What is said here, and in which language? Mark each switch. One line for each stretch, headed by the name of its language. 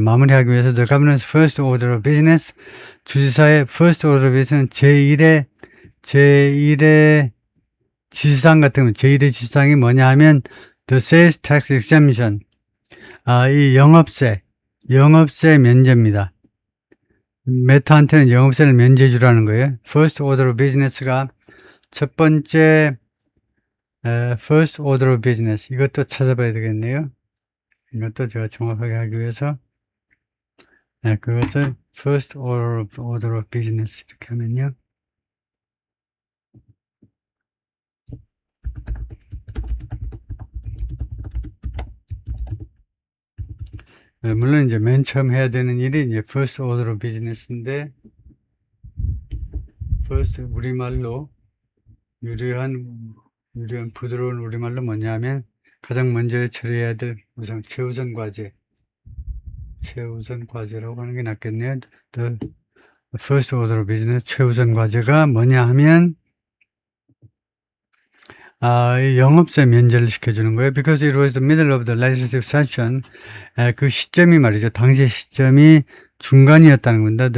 Korean: 마무리하기 위해서
English: the governor's first order of business
Korean: 주지사의 first order of business는 제1의 지시상 같은 거 제1의 지시상이 뭐냐 하면
English: the sales tax exemption
Korean: 이 영업세 면제입니다. 메타한테는 영업세를 면제해 주라는 거예요. first order of business가 첫 번째 first order of business 이것도 찾아봐야 되겠네요. 이것도 제가 정확하게 하기 위해서 그것을 first order of business 이렇게 하면요. 물론 이제 맨 처음 해야 되는 일이 이제 first order of business인데 first 우리말로 유리한 부드러운 우리말로 뭐냐면 가장 먼저 처리해야 될 우선 최우선 과제라고 하는 게 낫겠네요. The first order of business 최우선 과제가 뭐냐 하면 영업세 면제를 시켜주는 거예요.
English: Because it was the middle of the legislative session.
Korean: 그 시점이 말이죠. 당시 시점이 중간이었다는 겁니다.